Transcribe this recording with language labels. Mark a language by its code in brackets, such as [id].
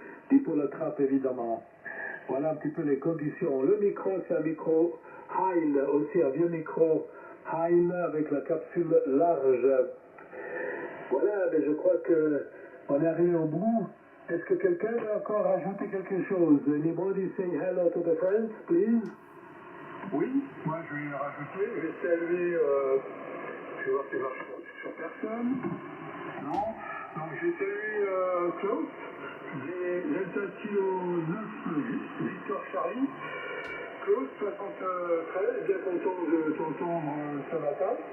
[fr] Dipôle à trappe, évidemment. Voilà un petit peu les conditions. Le micro, c'est un micro Heil, aussi un vieux micro Heil avec la capsule large. Voilà, mais je crois qu'on est arrivé au bout. Est-ce que quelqu'un veut encore rajouter quelque chose? [en] Anybody say hello to the friends, please? [fr] Oui, moi je vais rajouter, je vais saluer, je vais voir si ça marche sur personne. Non. Donc j'ai salué Klaus, des Delta Kilo 9 Victor Charlie. Klaus, 73, bien content de t'entendre ce matin.